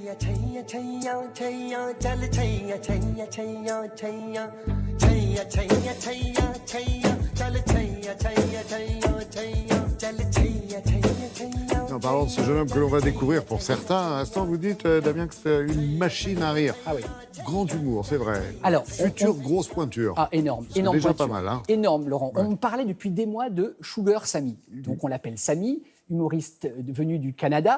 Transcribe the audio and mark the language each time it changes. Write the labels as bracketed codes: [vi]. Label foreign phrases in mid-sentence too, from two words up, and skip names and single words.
[hi] छैया छैया छैया चल छैया छैया छैया छैया छैया छैया छैया छैया चल छैया छैया छैया छैया चल छैया छैया छैया. [fr] En parlant de ce jeune homme que l'on va découvrir pour certains, à l'instant vous dites, Damien, que c'est une machine à rire. Ah oui. Grand humour, c'est vrai. Alors, Future grosse pointure. Ah, énorme. C'est Énorme déjà pointure. pas mal, hein. Énorme, Laurent. Ouais. On me parlait depuis des mois de Sugar Sammy. Donc, on l'appelle Sammy, humoriste venu du Canada.